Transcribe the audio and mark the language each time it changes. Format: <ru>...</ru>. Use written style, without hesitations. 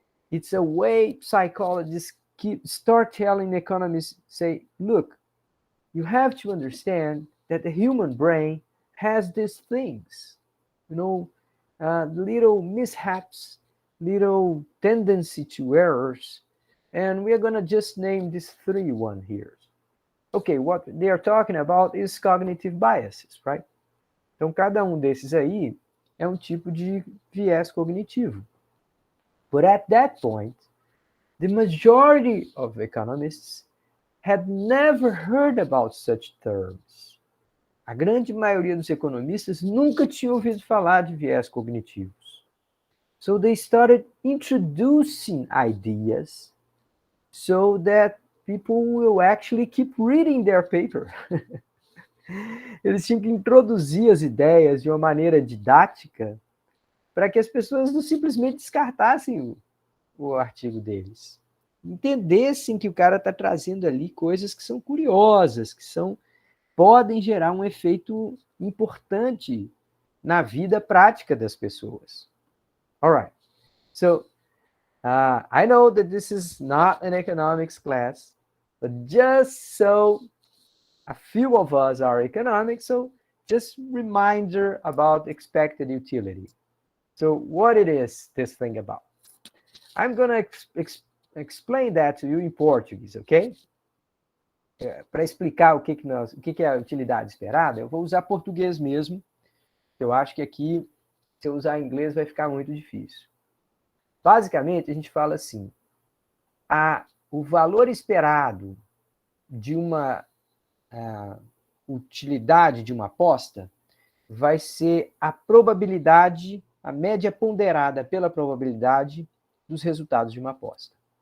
<en>It's a way psychologists start telling economists, say, look, you have to understand that the human brain has these things, little mishaps, little tendency to errors, and we're going to just name this 3 one here. Okay, what they are talking about is cognitive biases, right?</en> <pt>Então, cada desses aí é tipo de viés cognitivo.</pt> <en>But at that point, the majority of economists had never heard about such terms.</en> <pt>A grande maioria dos economistas nunca tinha ouvido falar de viés cognitivos.</pt> <en>So they started introducing ideas so that people will actually keep reading their paper.</en> <pt>Eles tinham que introduzir as ideias de uma maneira didática para que as pessoas não simplesmente descartassem o artigo deles. Entendessem que o cara está trazendo ali coisas que são curiosas, que podem gerar um efeito importante na vida prática das pessoas.</pt> <en>All right. So, I know that this is not an economics class, but just so a few of us are economics, so just reminder about expected utility. So what it is this thing about? I'm going to explain that to you in Portuguese, okay?</en> <pt>Para explicar o que é a utilidade esperada, eu vou usar português mesmo. Eu acho que aqui, se eu usar inglês, vai ficar muito difícil. Basicamente, a gente fala assim, o valor esperado de uma utilidade de uma aposta vai ser a probabilidade, a média ponderada pela probabilidade dos resultados de uma aposta.</pt>